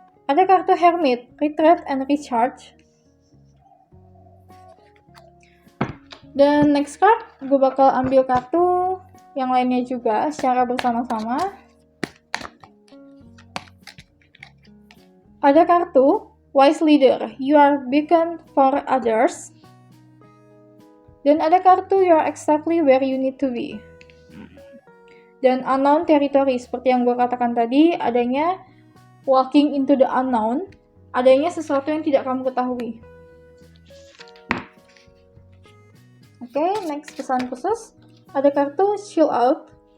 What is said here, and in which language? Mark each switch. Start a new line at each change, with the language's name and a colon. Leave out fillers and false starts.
Indonesian: Ada kartu Hermit, Retreat and Recharge. Dan next card, gue bakal ambil kartu yang lainnya juga secara bersama-sama. Ada kartu
English: Wise Leader, You are beacon for others.
Indonesian: Dan ada kartu
English: You are exactly where you need to be.
Indonesian: Dan Unknown Territory, seperti yang gue katakan tadi, adanya
English: walking into the unknown,
Indonesian: adanya sesuatu yang tidak kamu ketahui. Oke, next pesan khusus. Ada kartu Chill Out.